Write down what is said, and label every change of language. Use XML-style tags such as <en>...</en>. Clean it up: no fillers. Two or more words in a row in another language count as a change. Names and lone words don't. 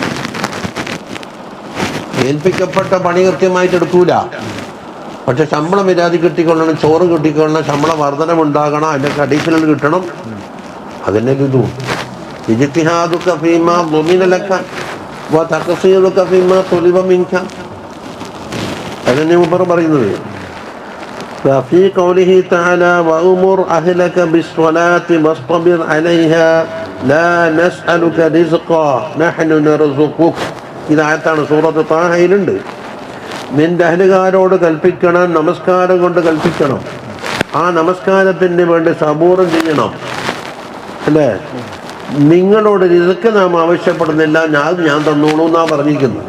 <ml>ഏൽപ്പിക്കപ്പെട്ട പണി കൃത്യമായിട്ട് എടുക്കൂല, പക്ഷെ ശമ്പളം വിരാതി കിട്ടിക്കൊള്ളണം, ചോറ് കിട്ടിക്കൊള്ളണം, ശമ്പള വർധനമുണ്ടാകണം, അതിൻ്റെ അഡീഷണൽ കിട്ടണം. അതിൻ്റെ ഇതും</ml> <ar>اجتهادك فيما ضمن لك وتقصيرك فيما طلب منك,</ar> <ml>അതന്നെ മുമ്പ് പറയുന്നത്.</ml> <ar>ففي قوله تعالى وأمر أهلك بالصلاة واصطبر عليها لا نسألك رزقا نحن نرزقك.</ar> <ml>ഇതായത്താണ് സൂറത്ത് താഹയിലുണ്ട്. നിന്റെ അഹ്ലുകാരോട് കൽപ്പിക്കണം, നമസ്കാരം കൊണ്ട് കൽപ്പിക്കണം, ആ നമസ്കാരത്തിന് വേണ്ടി സബൂറും ചെയ്യണം അല്ലേ? നിങ്ങളോട് റിസ്ക് നാം ആവശ്യപ്പെടുന്നില്ല, ഞാൻ തന്നോളൂ എന്നാ പറഞ്ഞിരിക്കുന്നത്.</ml>